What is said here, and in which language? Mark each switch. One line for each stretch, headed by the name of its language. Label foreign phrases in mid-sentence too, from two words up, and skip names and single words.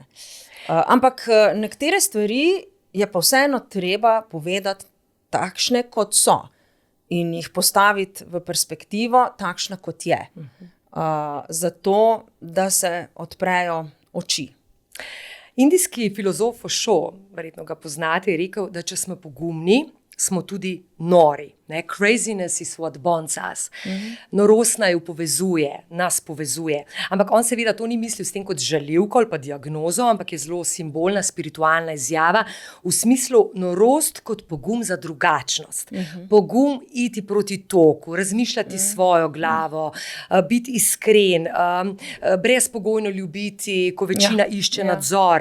Slovenian: Ampak nekatere stvari je pa vseeno treba povedati takšne, kot so in jih postaviti v perspektivo takšna, kot je. Zato, da se odprejo oči. Indijski filozof Osho, verjetno ga poznate, je rekel, da če smo pogumni, smo tudi nori. Ne?
English: Craziness is what bonds us.
Slovenian: Norost nas povezuje. Ampak on seveda to ni mislil s tem kot žaljivko ali pa diagnozo, ampak je zelo simbolna, spiritualna izjava v smislu norost kot pogum za drugačnost. Pogum iti proti toku, razmišljati svojo glavo, biti iskren, brezpogojno ljubiti, ko večina išče nadzor.